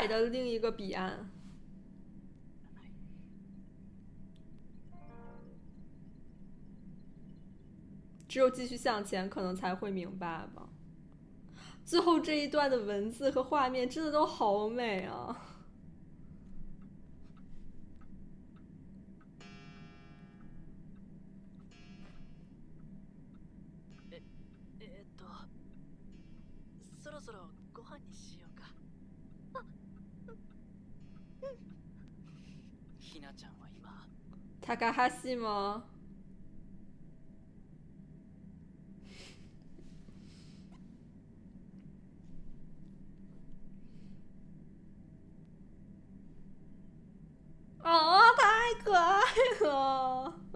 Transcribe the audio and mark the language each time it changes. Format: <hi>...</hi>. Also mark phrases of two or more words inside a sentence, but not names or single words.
<zh>的另一个彼岸。只有继续向前，可能才会明白吧。最后这一段的文字和画面真的都好美啊！</zh> <ja>そろそろご飯にしようか。ひなちゃんは今。</ja> <zh>塔卡哈西吗？啊，太可爱了！</zh>